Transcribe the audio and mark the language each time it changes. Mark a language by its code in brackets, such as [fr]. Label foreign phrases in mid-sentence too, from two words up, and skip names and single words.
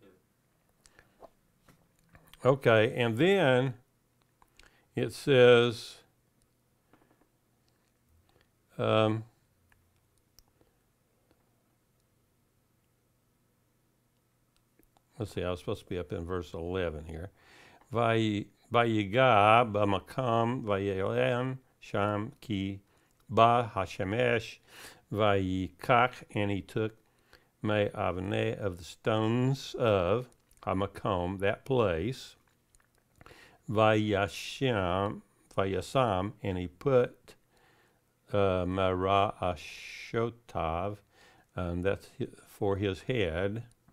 [en] Okay, and then it says, let's see, I was supposed to be up in verse 11 here. [he] ויפגע במקום וילן שם כי בא השמש ויקח, [en] and he took me avnei of the stones of hamakom, that place, vayasham, and he put [he] מרא שתיו, [en] that's for his head.